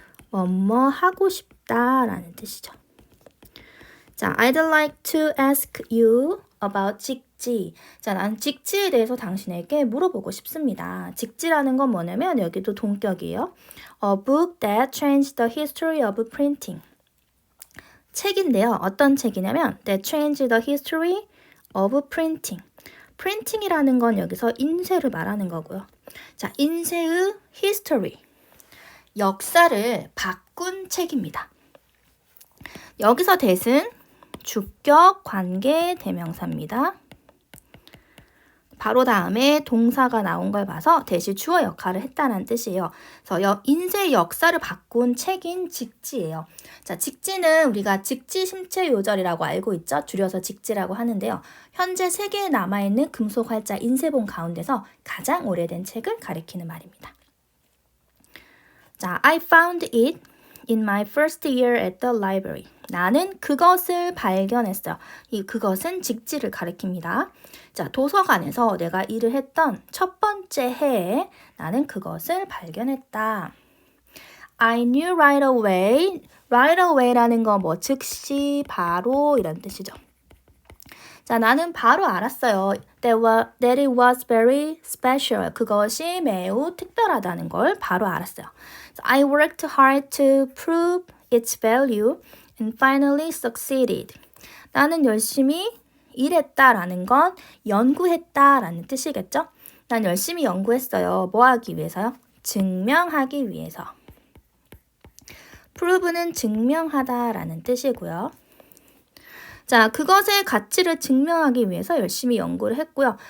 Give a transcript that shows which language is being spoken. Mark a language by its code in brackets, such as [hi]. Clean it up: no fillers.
[ko] 뭐뭐 하고 싶다라는 뜻이죠. [en] 자, I'd like to ask you about 직지. [ko] 자, 난 직지에 대해서 당신에게 물어보고 싶습니다. 직지라는 건 뭐냐면 여기도 동격이에요. [en] A book that changed the history of printing. [ko] 책인데요. 어떤 책이냐면 [en] that changed the history of printing. [ko] 프린팅이라는 건 여기서 인쇄를 말하는 거고요. 자, 인쇄의 history. 역사를 바꾼 책입니다. 여기서 that은 주격 관계 대명사입니다. 바로 다음에 동사가 나온 걸 봐서 that이 주어 역할을 했다는 뜻이에요. 그래서 인쇄 역사를 바꾼 책인 직지예요. 자, 직지는 우리가 직지 심체 요절이라고 알고 있죠. 줄여서 직지라고 하는데요. 현재 세계에 남아있는 금속 활자 인쇄본 가운데서 가장 오래된 책을 가리키는 말입니다. [en] 자, I found it in my first year at the library. [ko] 나는 그것을 발견했어요. 이 그것은 직지를 가리킵니다. 자, 도서관에서 내가 일을 했던 첫 번째 해에 나는 그것을 발견했다. [en] I knew right away. right away [ko] 라는 건 뭐 즉시, 바로 이런 뜻이죠. 자, 나는 바로 알았어요. [en] that it was very special. [ko] 그것이 매우 특별하다는 걸 바로 알았어요. [en] So I worked hard to prove its value and finally succeeded. [ko] 나는 열심히 일했다라는 건 연구했다라는 뜻이겠죠? 난 열심히 연구했어요. 뭐 하기 위해서요? 증명하기 위해서. prove는 증명하다라는 뜻이고요. 자, 그것의 가치를 증명하기 위해서 열심히 연구를 했고요.